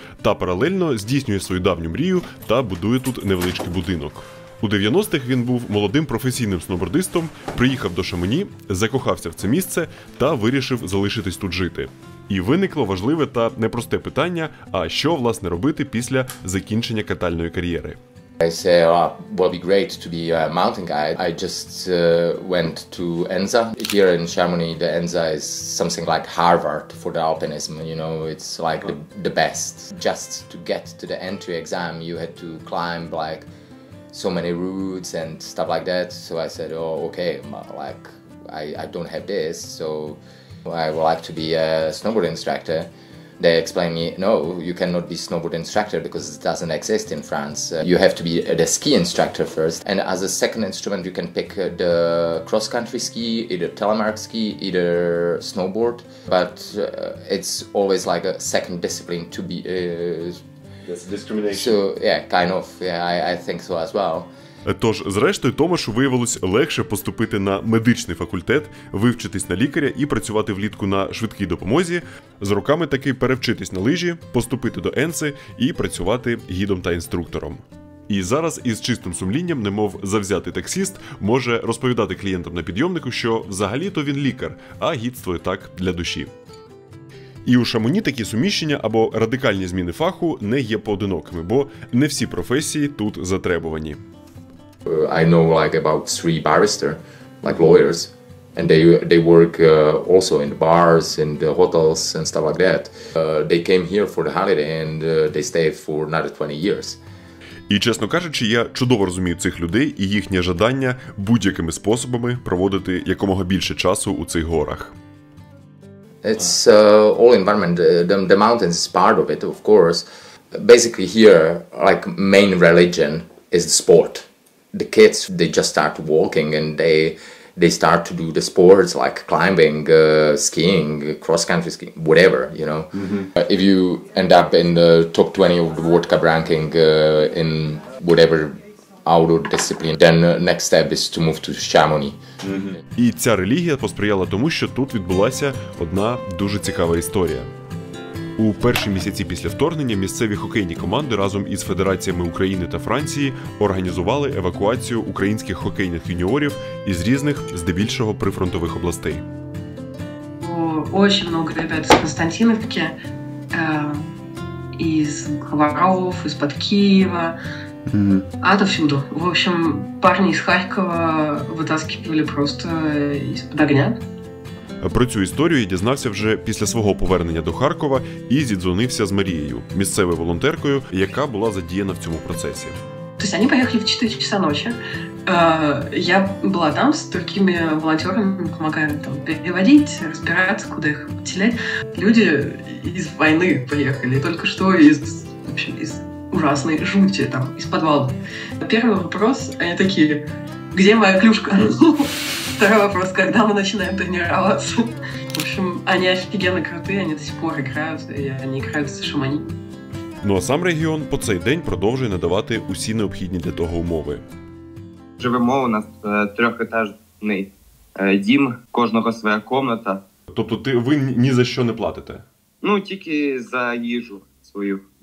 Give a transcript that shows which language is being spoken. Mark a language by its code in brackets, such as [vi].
[uk] Та паралельно здійснює свою давню мрію та будує тут невеличкий будинок. У 90-х він був молодим професійним сноубордистом, приїхав до Шамоні, закохався в це місце та вирішив залишитись тут жити. І виникло важливе та непросте питання, а що, власне, робити після закінчення катальної кар'єри. [en] I say, oh, well, it'd be great to be a mountain guide. I just went to ENSA. Here in Chamonix, the ENSA is something like Harvard for the alpinism. You know, it's like the best. Just to get to the entry exam, you had to climb like so many routes and stuff like that. So I said, oh, okay, like I don't have this, so I would like to be a snowboard instructor. They explain me, no, you cannot be snowboard instructor because it doesn't exist in France. You have to be the ski instructor first. And as a second instrument, you can pick the cross-country ski, either telemark ski, either snowboard. But it's always like a second discipline to be... That's discrimination. So, yeah, kind of. Yeah, I think so as well. [uk] Тож, зрештою, Томашу виявилось легше поступити на медичний факультет, вивчитись на лікаря і працювати влітку на швидкій допомозі, з роками таки перевчитись на лижі, поступити до Енси і працювати гідом та інструктором. І зараз із чистим сумлінням, немов завзятий таксіст, може розповідати клієнтам на підйомнику, що взагалі-то він лікар, а гідствує так для душі. І у Шамоні такі суміщення або радикальні зміни фаху не є поодинокими, бо не всі професії тут затребувані. [en] I know like about 3 barristers, like lawyers, and they work also in the bars, in the hotels and stuff like that. They came here for the holiday and they stay for another 20 years. [uk] І, чесно кажучи, я чудово розумію цих людей і їхнє жадання будь-якими способами проводити якомога більше часу у цих горах. [en] It's all environment. The mountains is part of it, of course. Basically here, like main religion is the sport. The kids, they just start walking and they start to do the sports like climbing, skiing, cross-country skiing, whatever, you know. If you end up in the top 20 of the World Cup ranking in whatever outdoor discipline, then next step is to move to Chamonix. [uk] І ця релігія посприяла тому, що тут відбулася одна дуже цікава історія. У перші місяці після вторгнення місцеві хокейні команди разом із федераціями України та Франції організували евакуацію українських хокейних юніорів із різних, здебільшого прифронтових областей. [ru] Очень много ребят из Константиновки, из Хабаров, из-под Киева, отовсюду. В общем, парни из Харькова вытаскивали просто из-под огня. [uk] Про цю історію я дізнався вже після свого повернення до Харкова і зідзвонився з Марією, місцевою волонтеркою, яка була задіяна в цьому процесі. [ru] То есть они поехали в 4 часа ночи. Я была там с другими волонтерами, помогая там переводить, разбираться, куда их поселять. Люди из войны приехали, только что из ужасной жути, там, из подвала. Первый вопрос, они такие: где моя клюшка? Второй вопрос, когда мы начинаем тренироваться? В общем, они офигенно крутые, они до сих пор играют, и они играют в Шамоні. [uk] Ну а сам регіон по цей день продовжує надавати усі необхідні для того умови. Живемо у нас трьохетажний дім, кожного своя кімната. Тобто ви ні за що не платите? Ну, тільки за їжу свою.